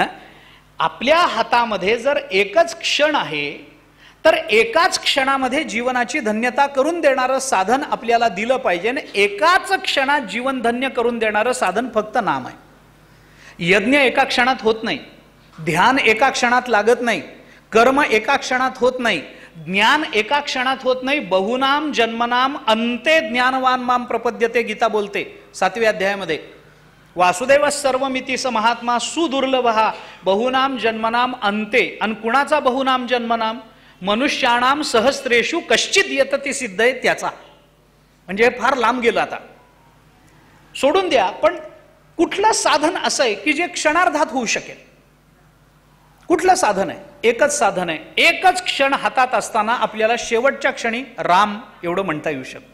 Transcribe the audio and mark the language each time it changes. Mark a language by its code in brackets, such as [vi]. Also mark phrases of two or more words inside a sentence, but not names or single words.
[mr] आपल्या हातामध्ये जर एकच क्षण आहे, तर एकाच क्षणामध्ये जीवनाची धन्यता करून देणारं साधन आपल्याला दिलं पाहिजे. आणि एकाच क्षणात जीवन धन्य करून देणारं साधन फक्त नाम आहे. यज्ञ एका क्षणात होत नाही, ध्यान एका क्षणात लागत नाही, कर्म एका क्षणात होत नाही, ज्ञान एका क्षणात होत नाही. [sa] बहुनाम जन्मनाम अंते ज्ञानवान माम प्रपद्यते, [mr] गीता बोलते 7व्या अध्यायामध्ये. [sa] वासुदेव सर्वमिती स महात्मा सुदुर्लभ बहुनाम जन्मनाम अंते. [mr] आणि कुणाचा [sa] बहुनाम जन्मनाम? मनुष्याणाम सहस्रेषु कश्चित यतती सिद्ध [mr] आहे त्याचा. म्हणजे फार लांब गेलं, आता सोडून द्या. पण कुठलं साधन असं आहे की जे क्षणार्धात होऊ शकेल? कुठलं साधन आहे? एकच साधन आहे. एकच क्षण हातात असताना आपल्याला शेवटच्या क्षणी राम एवढं म्हणता येऊ शकतं.